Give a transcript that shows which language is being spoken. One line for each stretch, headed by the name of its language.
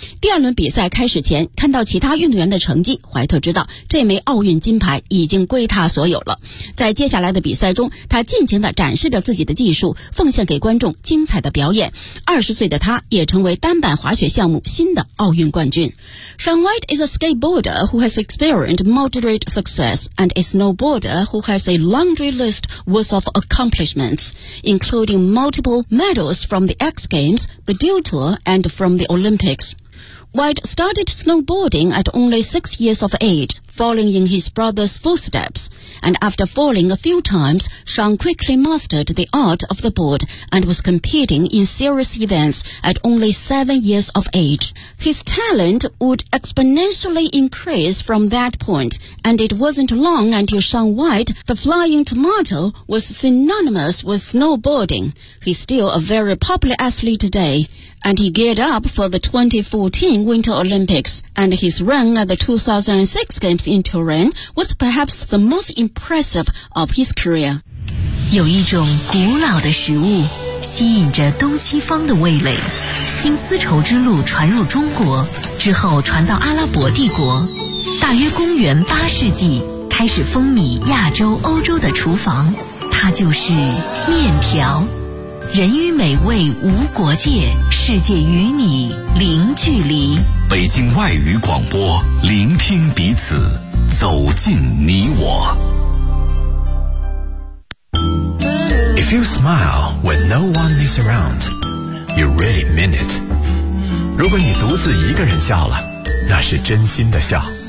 Chinese: 第二轮比赛开始前，看到其他运动员的成绩，怀特知道这枚奥运金牌已经归他所有了。在接下来的比赛中，他尽情地展示着自己的技术，奉献给观众精彩的表演。 20岁的他也成为单板滑雪项目新的奥运冠军。
English: Sean White is a skateboarder who has experienced moderate success and a snowboarder who has a laundry list worth of accomplishments, including multiple medals from the X Games, the Dew Tour, and from the Olympics. White started snowboarding at only 6 years of age,falling in his brother's footsteps. And after falling a few times, Sean quickly mastered the art of the board and was competing in serious events at only 7 years of age. His talent would exponentially increase from that point, and it wasn't long until Sean White, the flying tomato, was synonymous with snowboarding. He's still a very popular athlete today, and he geared up for the 2014 Winter Olympics, and his run at the 2006 GamesIn Turin was perhaps the most impressive of his career.
Chinese: 有一种古老的食物吸引着东西方的味蕾，经丝绸之路传入中国之后传到阿拉伯帝国，大约公元八世纪开始风靡亚洲欧洲的厨房，它就是面条。人与美味无国界，世界与你零距离。北京外语广播，聆听彼此，走进你我。
English: If you smile when no one is around, you really mean it.
Chinese: 如果你独自一个人笑了，那是真心的笑。